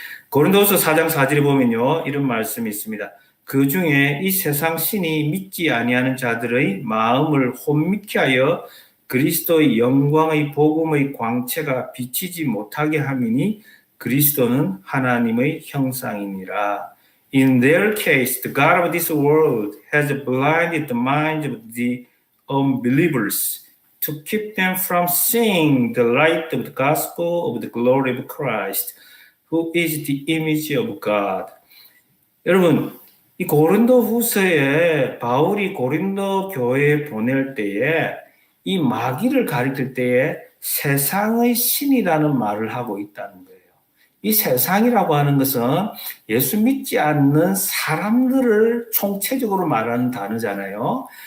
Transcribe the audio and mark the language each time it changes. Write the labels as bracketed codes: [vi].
[ko] 고린도서 4장 4절에 보면요 이런 말씀이 있습니다. 그 중에 이 세상 신이 믿지 아니하는 자들의 마음을 혼미케 하여 그리스도의 영광의 복음의 광채가 비치지 못하게 함이니 그리스도는 하나님의 형상이니라. [en] In their case, the God of this world has blinded the minds of the unbelievers to keep them from seeing the light of the gospel of the glory of Christ, who is the image of God. [ko] 여러분, 이 고린도 후서에 바울이 고린도 교회에 보낼 때에 이 마귀를 가리킬 때에 세상의 신이라는 말을 하고 있다는 거예요. 이 세상이라고 하는 것은 예수 믿지 않는 사람들을 총체적으로 말하는 단어잖아요.